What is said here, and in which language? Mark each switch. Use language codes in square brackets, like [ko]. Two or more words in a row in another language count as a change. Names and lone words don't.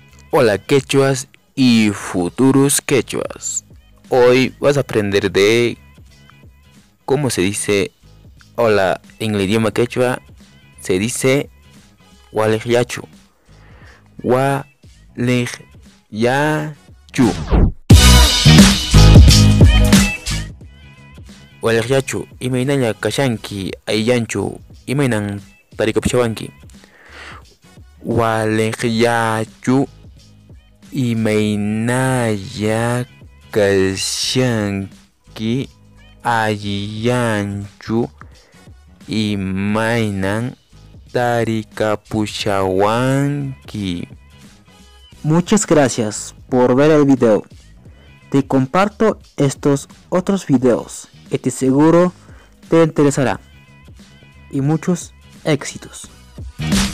[es] Hola quechuas y futuros quechuas. Hoy vas a aprender de cómo se dice hola en el idioma quechua. Se dice Walejyachu. Walejyachu. [qu] Walejyachu. Imaynalla kashanki ayllanchu. Imaynan tarikapushawanki. Walejyachu. Imaynalla kashanki ayllanchu. Imaynan tarikapushawanki. [es] Muchas gracias por ver el video. Te comparto estos otros videos que te seguro te interesará. Y muchos éxitos.